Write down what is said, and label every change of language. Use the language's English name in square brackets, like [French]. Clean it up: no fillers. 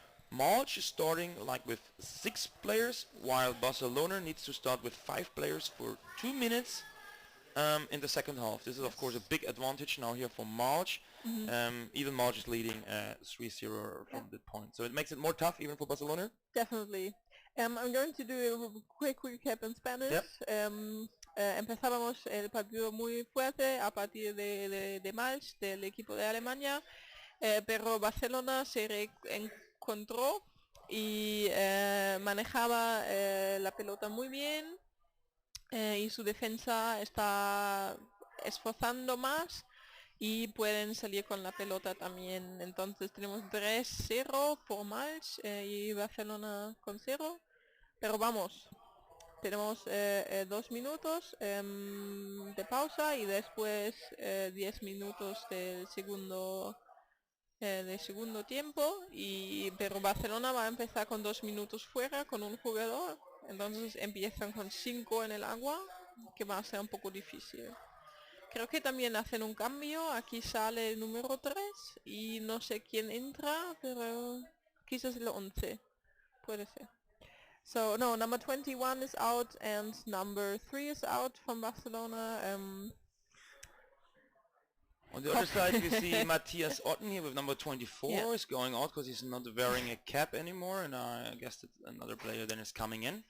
[English] March is starting like with 6 players, while Barcelona needs to start with 5 players for 2 minutes in the second half. This is of course a big advantage now here for March. Even March is leading 3-0 from the point. So it makes it more tough even for Barcelona. Definitely. I'm going to do a quick recap in Spanish. Yep. [Spanish] Empezábamos el partido muy fuerte a partir de March del equipo de Alemania, pero Barcelona se reencontró y manejaba la pelota muy bien, y su defensa está esforzando más y pueden salir con la pelota también. Entonces tenemos 3-0 por March y Barcelona con 0. Pero vamos, tenemos 2 minutos de pausa y después 10 minutos del segundo tiempo, pero Barcelona va a empezar con 2 minutos fuera con un jugador. Entonces empiezan con 5 en el agua, que va a ser un poco difícil. Creo que también hacen un cambio. Aquí sale el número 3 y no sé quién entra, pero quizás el 11. Puede ser. [English] So, no, number 21 is out and number 3 is out from Barcelona. On the other side we see Matthias Otten here with number 24 is going out because he's not wearing a cap anymore, and I guess that another player then is coming in.